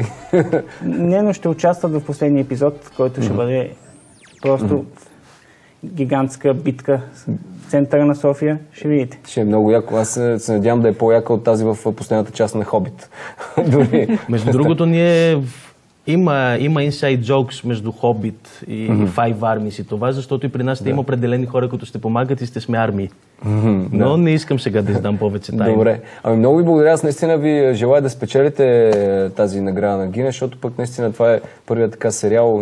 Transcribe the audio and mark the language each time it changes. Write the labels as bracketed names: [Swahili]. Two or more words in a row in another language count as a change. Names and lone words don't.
[Bulgarian] Не, но ще участват в последния епизод, който ще бъде просто гигантска битка в центъра на София. Ще видите. Ще е много яко. Аз се надявам да е по-яка от тази в последната част на Хобит. Между другото, има [English] inside jokes [Bulgarian] между Хобит и Five Armies и това, защото и при нас ще има определени хора, които ще помагат и ще сме армии. Но не искам сега да издам повече тайна. Добре. Много ви благодаря. Аз наистина ви желая да спечелите тази награда на Гинес, защото пък наистина това е първият така сериал.